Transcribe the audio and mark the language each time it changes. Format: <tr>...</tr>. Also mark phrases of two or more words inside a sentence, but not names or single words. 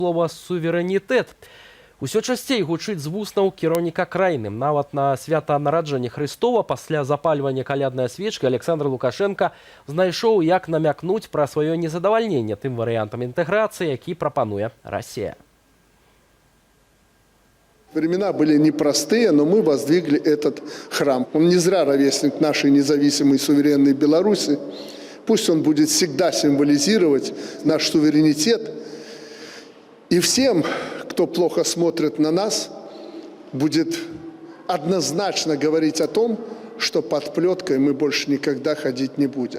<be>слова суверэнітэт. Усё часцей гучыць з вуснаў кіраўніка краіны. Нават на свята нараджэння Хрыстова пасля запальвання каляднай свечкі Александр Лукашенко знайшоў, як намякнуць пра сваё незадавальненне тым варыянтам інтэграцыі, які прапануе Расія.</be> <ru>Времена были непростые, но мы воздвигли этот храм. Он не зря ровесник нашей независимой суверенной Беларуси. Пусть он будет всегда символизировать наш суверенитет. И всем, кто плохо смотрит на нас, будет однозначно говорить о том, что под плеткой мы больше никогда ходить не будем.</ru>